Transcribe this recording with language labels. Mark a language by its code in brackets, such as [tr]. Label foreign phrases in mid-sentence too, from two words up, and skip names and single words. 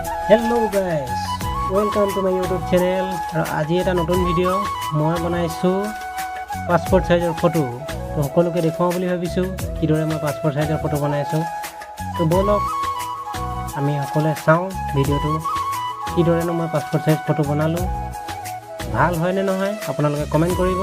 [en] hello guys, welcome to my YouTube channel. [hi] और आज [as] এটা নতুন ভিডিও মই বনাইছো [en] passport size photo. [as] তো সকলোকে দেখাও বুলি ভাবিছো কিদৰে মই [en] passport size photo [as] বনাইছো। তো বলক আমি সকলোৱে চাওঁ ভিডিওটো কিদৰে মই [en] passport size photo [as] বনালো। ভাল হয় নে নহয় আপোনালোকে কমেন্ট কৰিব।